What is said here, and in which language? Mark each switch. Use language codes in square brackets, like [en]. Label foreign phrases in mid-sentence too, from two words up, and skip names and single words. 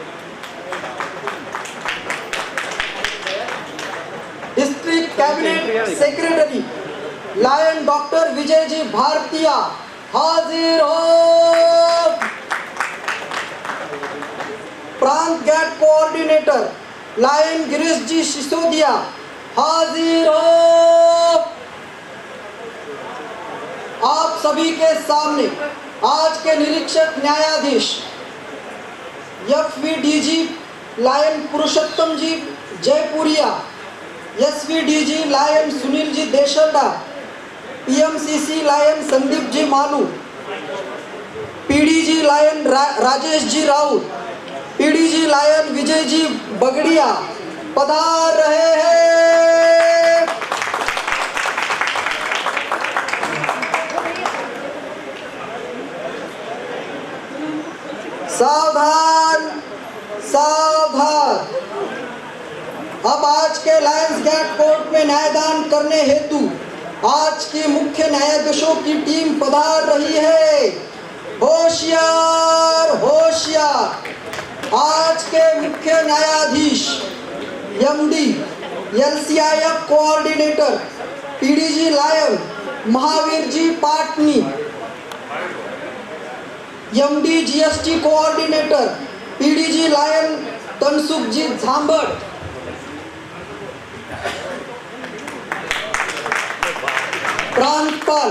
[en] District Cabinet Secretary [hi] लायन डॉक्टर विजय जी भारतीया हाजिर हो। प्रांत [en] GAT Coordinator [hi] लायन गिरीश जी सिसोदिया हाजिर हो। आप सभी के सामने आज के निरीक्षक न्यायाधीश एफवीडीजी लायन पुरुषोत्तम जी जयपुरिया, एसवीडीजी लायन सुनील जी देशरडा, पीएमसीसी लायन संदीप जी मालू, पीडीजी लायन राजेश जी राउत, पीडीजी लायन विजय जी बगड़िया पधार रहे हैं। सावधान सावधान। अब आज के लायंस गेट कोर्ट में न्यायदान करने हेतु आज की मुख्य न्यायाधीशों की टीम पधार रही है। होशियार होशियार। आज के मुख्य न्यायाधीश [en] MD LCIF Coordinator PDG [hi] लायन महावीर जी पाटनी, [en] MD GST Coordinator PDG [hi] लायन तनसुख जी झांबड़, प्रांतपाल